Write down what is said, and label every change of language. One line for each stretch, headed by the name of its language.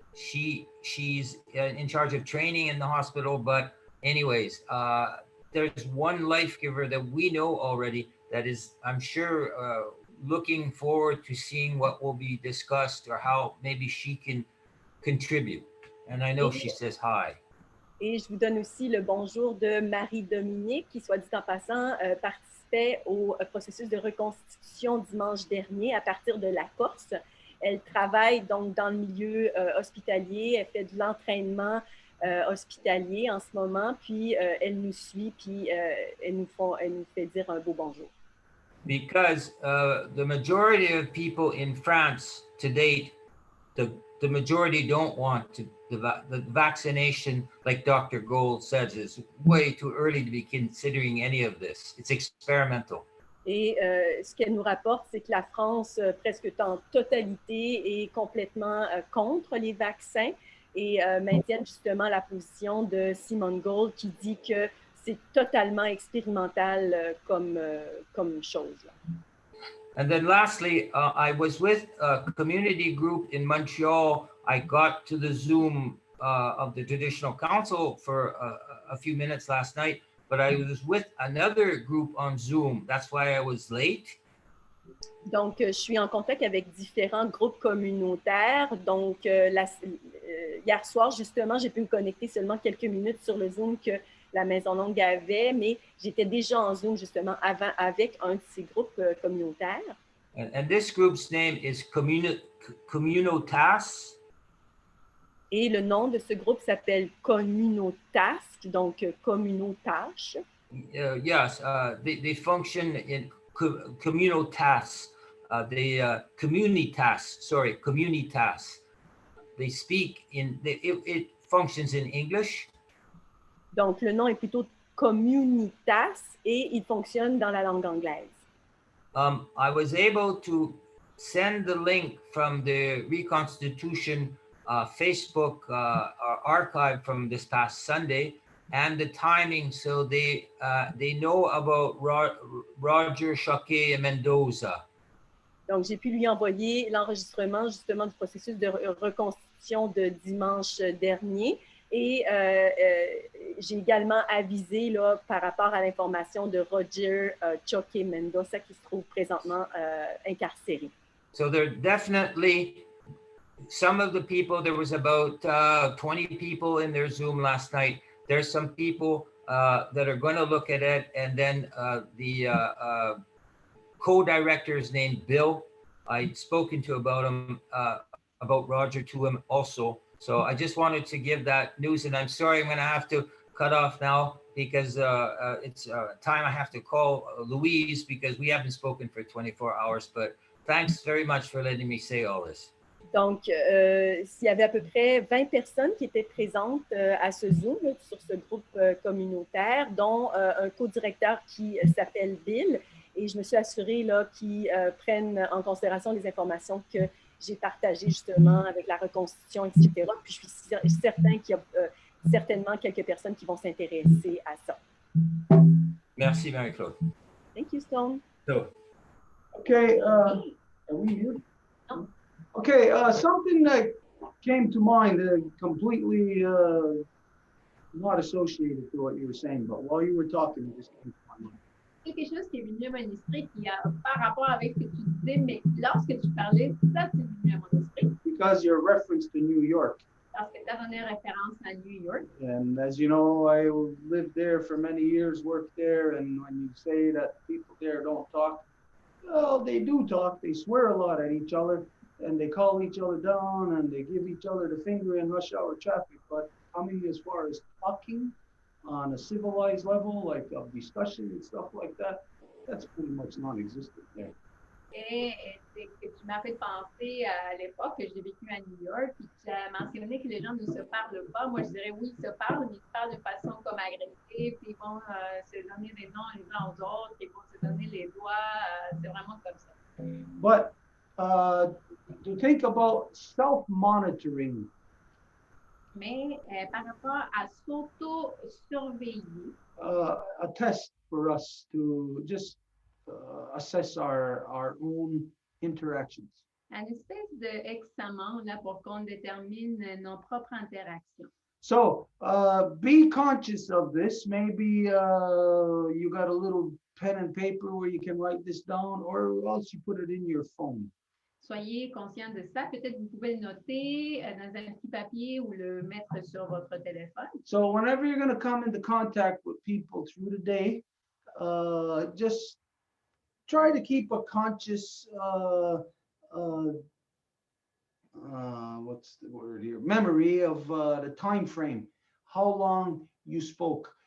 English: She's in charge of training in the hospital, but anyways, there's one life giver that we know already that is, I'm sure, looking forward to seeing what will be discussed or how maybe she can contribute. And I know she says hi.
French: Et je vous donne aussi le bonjour de Marie-Dominique, qui, soit dit en passant, participait au processus de reconstitution dimanche dernier à partir de la Corse. Elle travaille donc dans le milieu hospitalier, elle fait de l'entraînement hospitalier en ce moment, puis elle nous suit, puis elle nous fait dire un beau bonjour.
English: Because the majority of people in France to date, the majority don't want the vaccination, like Dr. Gold says, is way too early to be considering any of this. It's experimental.
French: Et ce qu'elle nous rapporte, c'est que la France, presque en totalité, est complètement contre les vaccins et maintiennent justement la position de Simone Gold qui dit que c'est totalement expérimental comme chose.
English: And then lastly, I was with a community group in Montreal. I got to the Zoom of the Traditional Council for a few minutes last night, but I was with another group on Zoom. That's why I was late.
French: Donc, je suis en contact avec différents groupes communautaires. Donc, hier soir, justement, j'ai pu me connecter seulement quelques minutes sur le Zoom que la Maison Longue avait, mais j'étais déjà en Zoom, justement, avant avec un de ces groupes communautaires.
English: And this group's name is Communitas.
French: Et le nom de ce groupe s'appelle Communotask, donc Communotache.
English: Yes, they function in Communotas. Communitas. They speak in, it functions in English.
French: Donc, le nom est plutôt Communitas et il fonctionne dans la langue anglaise.
English: I was able to send the link from the Reconstitution Facebook archive from this past Sunday and the timing so they know about Roger Choquet et Mendoza.
French: Donc, j'ai pu lui envoyer l'enregistrement justement du processus de reconstitution de dimanche dernier. Et j'ai également avisé là, par rapport à l'information de Roger Choquet Mendoza qui se trouve présentement incarcéré.
English: So there definitely, some of the people, there was about 20 people in their Zoom last night. There's some people that are going to look at it, and then the co-directors named Bill, I'd spoken to about Roger to him also. So I just wanted to give that news, and I'm sorry I'm going to have to cut off now because it's time I have to call Louise because we haven't spoken for 24 hours. But thanks very much for letting me say all this.
French: Donc, s'il y avait à peu près 20 personnes qui étaient présentes à ce Zoom, là, sur ce groupe communautaire, dont un co-directeur qui s'appelle Bill. Et je me suis assurée qu'ils prennent en considération les informations que j'ai partagées justement avec la reconstitution, etc. Puis je suis certain qu'il y a certainement quelques personnes qui vont s'intéresser à ça. Merci, Marie-Claude.
English: Thank you, Stone. So, Okay, are we here? Okay, something that came to mind completely not associated to what you were saying, but while you were talking, it just came to my mind.
French: Quelque chose qui est venu à mon esprit qui a par rapport avec ce que tu disais, mais lorsque tu parlais, ça c'est venu à mon esprit.
English: Because your reference to New York.
French: Parce que tu as donné référence à New York.
English: And as you know, I lived there for many years, worked there, and when you say that people there don't talk, well, they do talk. They swear a lot at each other, and they call each other down, and they give each other the finger in rush hour traffic. But coming as far as talking on a civilized level, like of discussion and stuff like that, that's pretty much non-existent there.
French: Et tu m'as fait penser à l'époque que j'ai vécu à New York, puis tu as mentionné que les gens ne se parlent pas. Moi, je dirais oui, ils se parlent, mais ils se parlent de façon comme agressive, puis ils vont se donner des noms les uns aux autres, puis ils vont se donner les doigts. C'est vraiment comme ça.
English: But to think about self-monitoring.
French: Mais par rapport à s'auto-surveiller,
English: a test for us to just assess our own interactions.
French: une espèce d'examen là pour qu'on détermine nos propres interactions.
English: So be conscious of this. Maybe you got a little pen and paper where you can write this down, or else you put it in your phone.
French: Soyez conscient de ça. Peut-être vous pouvez le noter dans un petit papier ou le mettre sur votre téléphone.
English: So whenever you're going to come into contact with people through the day, just try to keep a conscious, what's the word here? Memory of the time frame, how long you spoke.